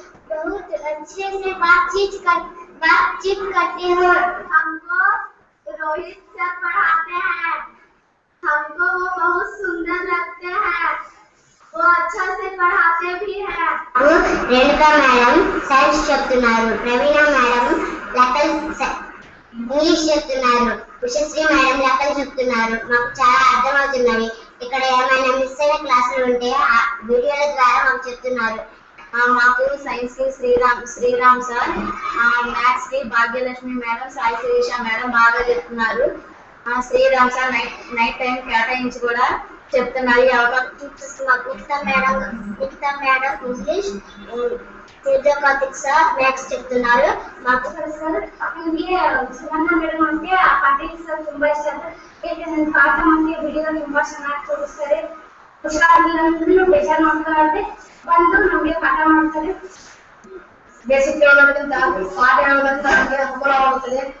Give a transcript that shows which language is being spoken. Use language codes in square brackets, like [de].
[hi] बहुत अच्छे से बातचीत करते हैं. हमको रोहित सर पढ़ाते हैं. हमको वो बहुत सुंदर लगते हैं. वो अच्छा से पढ़ाते भी हैं. [te] रेणुका मैडम साइंस చెప్తున్నారు. ప్రవీణ మేడం లెక్కలు ఇంగ్లీష్ చెప్తున్నారు. ఉషశ్రీ మేడం లెక్కలు చెప్తున్నారు. మాకు చాలా అర్థమవుతున్నవి. ఇక్కడ ఏమైనా మిస్ అయిన క్లాసులు ఉంటే వీడియోల ద్వారా మాకు చెప్తున్నారు. మాకు సైన్స్ కి శ్రీరామ్ సార్, మ్యాథ్స్ కి భాగ్యలక్ష్మి మేడం, సాయి శిరీష మేడం బాగా చెప్తున్నారు. శ్రీరామ్ సార్ నైట్ టైం కేటాయించి కూడా చెప్తున్నారు. Nikhita madam English, Karthik sir maths చెప్తున్నారు. మాకు [kn] ನಮಗೆ ಸುವರ್ಣ ಮೇಡಮ್ [te] అంటే [kn] ಆ ಪಾಟೀಲ್ ಸರ್ ತುಂಬಾ ಇಷ್ಟ. ಯಾಕಂದ್ರೆ ಪಾಠ ನಮಗೆ ವಿಡಿಯೋ ತುಂಬಾ ಚೆನ್ನಾಗಿ ತೋರಿಸ್ತಾರೆ. ಹುಷಾರಿಲ್ಲ ಬೇಜಾರು ಮಾಡ್ತಾರೆ ಬಂದು ನಮಗೆ ಪಾಠ ಮಾಡ್ತಾರೆ. ಬೇಸಿಕ್ ಹೇಳೋದ್ರಿಂದ ಪಾಠ ಹೇಳೋದ್ರಿಂದ ನಮಗೆ ಅನುಕೂಲ ಆಗುತ್ತದೆ.